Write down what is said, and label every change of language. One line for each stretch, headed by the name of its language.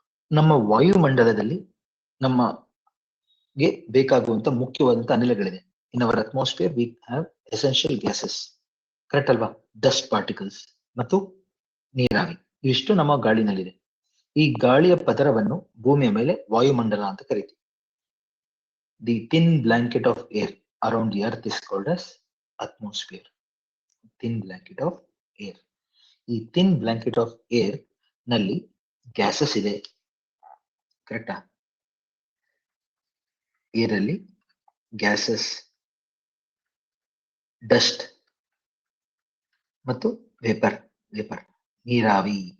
Kannada: ನಮ್ಮ ವಾಯುಮಂಡಲದಲ್ಲಿ ನಮಗೆ ಬೇಕಾಗುವಂತ ಮುಖ್ಯವಾದಂತ ಅನಿಲಗಳಿದೆ.
English: In our atmosphere we have essential gases, correct ಅಲ್ವಾ?
Kannada: ಡಸ್ಟ್ ಪಾರ್ಟಿಕಲ್ಸ್ ಮತ್ತು ನೀರಾವಿ, ಇವಿಷ್ಟು ನಮ್ಮ ಗಾಳಿನಲ್ಲಿದೆ. ಈ ಗಾಳಿಯ ಪದರವನ್ನು ಭೂಮಿಯ ಮೇಲೆ ವಾಯುಮಂಡಲ ಅಂತ ಕರಿತೀವಿ.
English: The thin blanket of air around the earth is called as atmosphere. Thin blanket of air.
Kannada: ಈ
English: thin blanket of air
Kannada: ನಲ್ಲಿ ಗ್ಯಾಸಸ್ ಇದೆ, ಕರೆಕ್ಟಾ? ಏರ್ ಅಲ್ಲಿ ಗ್ಯಾಸಸ್, ಡಸ್ಟ್ ಮತ್ತು ವೇಪರ್ ನೀರಾವಿ.